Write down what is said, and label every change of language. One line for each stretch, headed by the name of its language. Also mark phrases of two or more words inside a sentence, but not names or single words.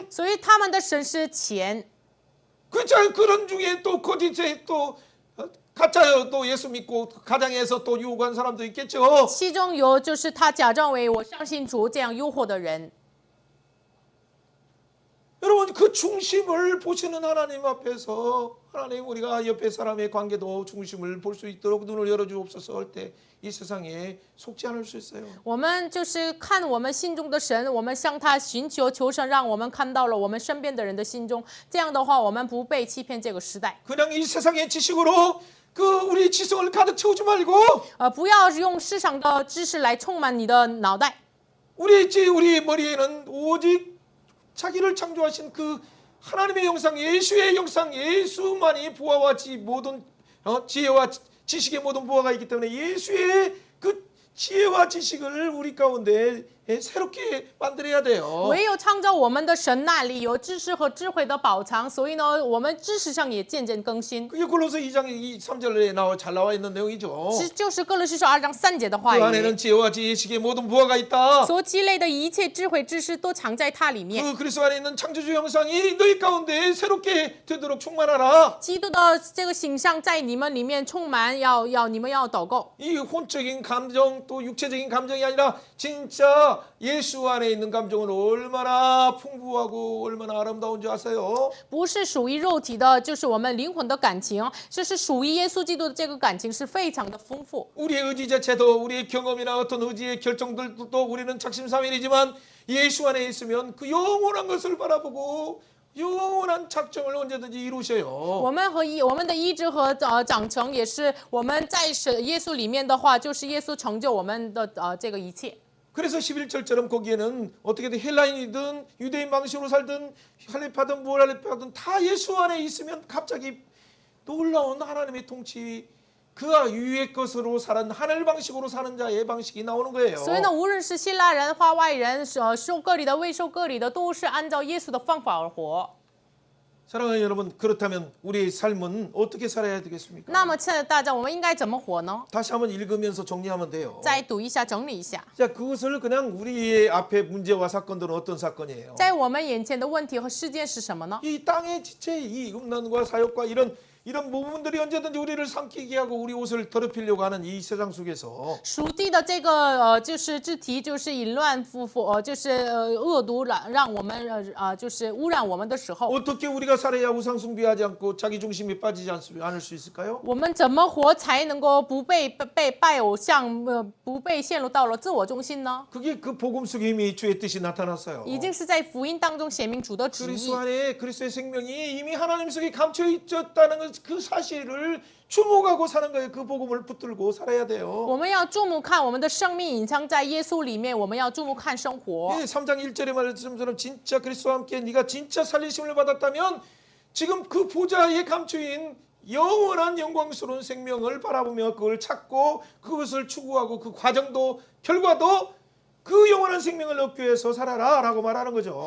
Chinese: 所以他们的神是钱。
Korean: 그런 중에 또 거짓에 또 가짜요 또 예수 믿고 가장에서 또 유혹한 사람도 있겠죠.
Chinese: 其中有就是他假装为我相信主这样诱惑的人。
Korean: 여러분 그 중심을 보시는 하나님 앞에서 하나님 우리가 옆에 사람의 관계도 중심을 볼 수 있도록 눈을 열어주옵소서 할 때 이 세상에 속지 않을 수 있어요.
Chinese: 我们就是看我们心中的神，我们向他寻求求神，让我们看到了我们身边的人的心中。这样的话，我们不被欺骗这个时代。
Korean: 그냥 이 세상의 지식으로 그 우리 지성을 가득 채우지 말고
Chinese: 不要用世上的知识来充满你的脑袋。
Korean: 우리 머리에는 오직 자기를 창조하신 그 하나님의 형상, 예수의 형상, 예수만이 부하와 모든 지혜와 지식의 모든 부하가 있기 때문에 예수의 그 지혜와 지식을 우리 가운데 새롭게 만들어야 돼요.
Chinese: 唯有창造我们的神那里有知识和智慧的宝藏，所以呢，我们知识上也渐渐更新。
Korean: 그게 골로새 2장 3절에 잘 나와 있는 내용이죠.
Chinese: 就是哥罗西书2章3节的话
Korean: 그
Chinese: 语。
Korean: 안에는 지혜와 지식의 모든 부하가 있다.
Chinese: 所积累的一切智慧知识都藏在它里面。
Korean: 그 그리스도 안에 있는 창조주 형상이 너희 가운데 새롭게 되도록 충만하라.
Chinese: 基督的这个形象在你们里面充满，你们要祷告。
Korean: 이 혼적인 감정 또 육체적인 감정이 아니라 진짜 예수 안에 있는 감정은 얼마나 풍부하고 얼마나 아름다운 줄 아세요?
Chinese: 不是属于肉体的，就是我们灵魂的感情，这是属于耶稣基督的这个感情是非常的丰富。
Korean: 우리의 의지 자체도 우리의 경험이나 어떤 의지의 결정들도 또 우리는 작심삼일이지만 예수 안에 있으면 그 영원한 것을 바라보고 영원한 작정을 언제든지 이루셔요.
Chinese: 我们的医治和长成也是我们在耶稣里面的话，就是耶稣成就我们的这个一切。
Korean: 그래서 11절처럼 거기에는 어떻게든 헬라인이든 유대인 방식으로 살든 할례파든 무할례파든 다 예수 안에 있으면 갑자기 놀라운 하나님의 통치 그 위의 것으로 사는 하늘 방식으로 사는 자의 방식이 나오는 거예요.
Chinese: 所以呢，无论是希腊人、化外人、受割礼的、未受割礼的，都是按照耶稣的方法而活。
Korean: 사랑하는 여러분, 그렇다면 우리의 삶은 어떻게 살아야 되겠습니까?
Chinese: 那么，亲爱的大家，我们应该怎么活呢？
Korean: 다시 한번 읽으면서 정리하면 돼요.
Chinese: 再读一下，整理一下，
Korean: 자, 그것을 그냥 우리의 앞에 문제와 사건들은 어떤 사건이에요?
Chinese: 在我们眼前的问题和事件是什么呢？
Korean: 이 땅의 지체, 이 음란과 사욕과 이런 부분들이 언제든지 우리를 삼키게 하고 우리 옷을 더럽히려고 하는 이 세상 속에서
Chinese: 属地的这个就是肢体，就是淫乱、就是恶毒，让我们就是污染我们的时候，
Korean: 어떻게 우리가 살아야 우상 숭배하지 않고 자기 중심에 빠지지 않을 수 있을까요?
Chinese: 我们怎么活才能够不被拜偶像，不被陷入到了自我中心呢？
Korean: 그게 그 복음 속에 이미 주의 뜻이 나타났어요.
Chinese: 已经是在福音当中显明主的旨意
Korean: 그리스도 。 안에 그리스도의 생명이 이미 하나님 속에 감춰 있었다는 그 사실을 주목하고 사는 거예요. 그 복음을 붙들고 살아야 돼요.
Chinese: 我们要注目看我们的生命隐藏在耶稣里面，我们要注目看生活。
Korean: 예, 3장 1절에 말씀처럼 진짜 그리스도와 함께 네가 진짜 살리심을 받았다면 지금 그 보좌에 감추인 영원한 영광스러운 생명을 바라보며 그걸 찾고 그것을 추구하고 그 과정도 결과도 그 영원한 생명을 얻기 위해서 살아라라고 말하는 거죠.